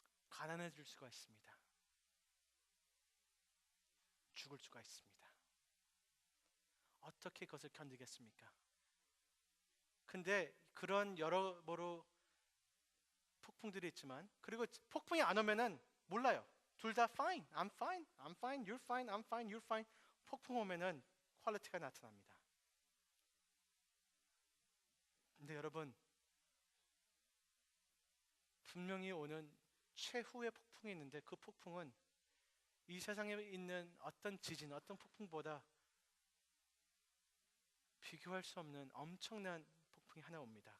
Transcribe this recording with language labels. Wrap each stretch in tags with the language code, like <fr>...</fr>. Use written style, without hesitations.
<ko>가난해질 수가 있습니다. 죽을 수가 있습니다. 어떻게 그것을 견디겠습니까? 근데 그런 여러모로 폭풍들이 있지만, 그리고 폭풍이 안 오면은 몰라요. 둘 다</ko> <en>fine, I'm fine, I'm fine, you're fine, I'm fine, you're fine.</en> <ko>폭풍 오면은 퀄리티가 나타납니다. 근데 여러분, 분명히 오는 최후의 폭풍이 있는데 그 폭풍은 이 세상에 있는 어떤 지진, 어떤 폭풍보다 비교할 수 없는 엄청난 폭풍이 하나 옵니다.</ko>